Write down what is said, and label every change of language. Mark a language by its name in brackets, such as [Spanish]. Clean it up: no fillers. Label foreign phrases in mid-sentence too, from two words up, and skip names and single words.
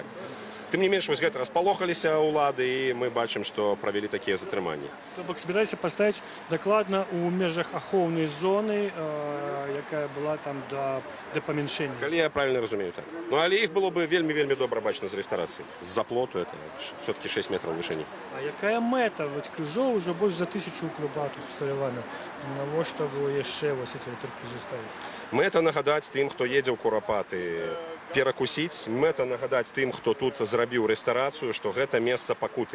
[Belarusian] Тым не менш, вось гэта распалохаліся ўлады, і мы бачым, што правялі такія затрыманні. То бок збіраліся паставіць дакладна ў межах ахоўнай зоны, якая была там да памяншэння. Калі я правильно разумею, так. Ну, але іх было бы вельмі добра бачна з рэстарацыі. З-за плоту, [Russian] это все-таки 6 метров вышыні. [Belarusian] А якая мэта? Вось крыжоў уже больш за 1000 курапатаў усталявана. Навошта вы яшчэ вось эти крыжы ставіць? Мэта нагадаць тым, хто едзе ў курапаты, перакусіць. Мэта нагадаць тым, хто тут зрабіў рэстарацыю, што гэта месца пакуты.